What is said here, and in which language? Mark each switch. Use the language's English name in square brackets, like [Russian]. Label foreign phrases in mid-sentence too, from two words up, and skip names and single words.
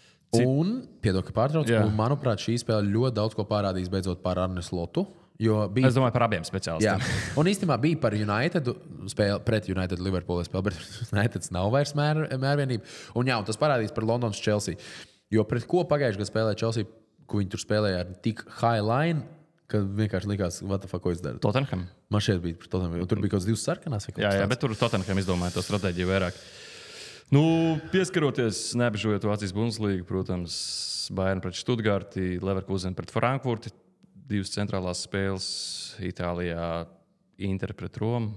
[Latvian] Un, piedod, ka pārtrauc, un, manuprāt, šī spēle ļoti daudz ko parādīs beidzot par Arne Slotu. Es domāju par abiem speciālistiem. Un īstenībā bija par United spēle, pret United Liverpool spēle, bet United nav vairs mērvienība. Un tas parādīs par Londonas Chelsea. Jo pret ko pagājušajā gadā spēlēja Chelsea, ko viņi tur spēlēja ar tik [English] high line, [Latvian] ka vienkārši likās, [English] what the fuck, [Latvian] ko es daru. Tottenham. Man šeit bija par Tottenham. Tur bija kaut kāds 2 sarkanās. Jā, bet tur Tottenham izdomāja to stratēģiju vairāk. Nu, pieskaroties, neapžojot Vācijas Bundeslīgu, protams, Bayern pret Stuttgarti, Leverkusen pret Frankfurti, 2 centrālās spēles, Itālijā Inter pret Romu.